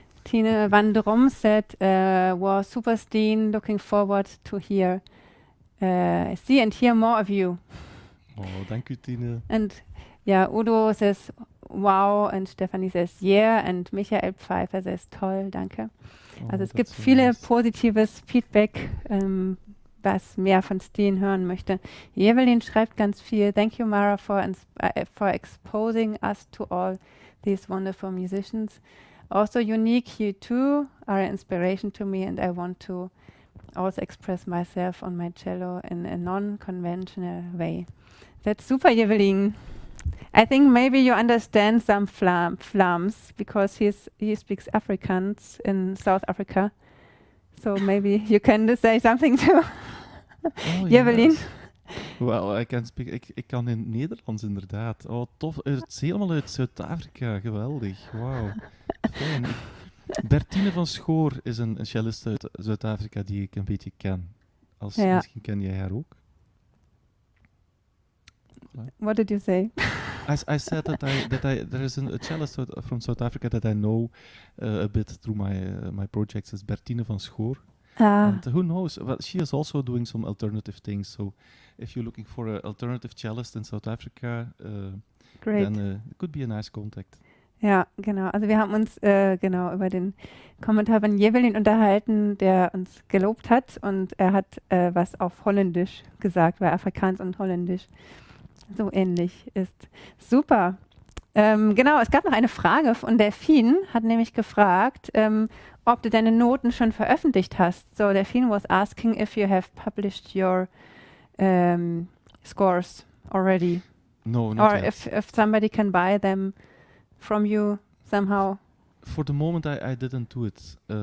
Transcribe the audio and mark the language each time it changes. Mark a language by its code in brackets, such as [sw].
[en] Tine van Drom said, was super, Stijn. Looking forward to hear see and hear more of you. [nl] Oh, dank u, Tine. [en] And yeah, Udo says wow and Stephanie says yeah and Michael Pfeiffer says [de] toll, danke. Also es gibt [en] that's so [de] viele [en] nice. [de] positives Feedback, was mehr von Stijn hören möchte. Jevelin schreibt ganz viel. [en] Thank you, Mara, for exposing us to all these wonderful musicians. Also unique, you too are an inspiration to me and I want to also express myself on my cello in a non-conventional way. That's super, Jevelin. I think maybe you understand some Flams because he speaks Afrikaans in South Africa. So maybe you can say something to Jevelin. Yes. Well, I can speak. [nl] Ik kan in het Nederlands inderdaad. Oh, tof. Het is helemaal uit Zuid-Afrika. Geweldig. Wauw. Fijn. Bertine van Schoor is een cellist uit Zuid-Afrika die ik een beetje ken. Misschien ken jij haar ook. [en] What did you say? I said that there is a cellist from South Africa that I know a bit through my projects. Is Bertine van Schoor. And who knows? Well, she is also doing some alternative things. So, if you're looking for an alternative cellist in South Africa, then it could be a nice contact. [de] Ja, genau. Also wir haben uns über den Kommentar von Jevelin unterhalten, der uns gelobt hat und er hat was auf Holländisch gesagt, weil Afrikaans und Holländisch so ähnlich ist. Super. Genau, es gab noch eine Frage von Delphine, hat nämlich gefragt, ob du deine Noten schon veröffentlicht hast. So Delphine was asking if you have published your scores already. No, not or yet. if somebody can buy them from you somehow. For the moment, I didn't do it.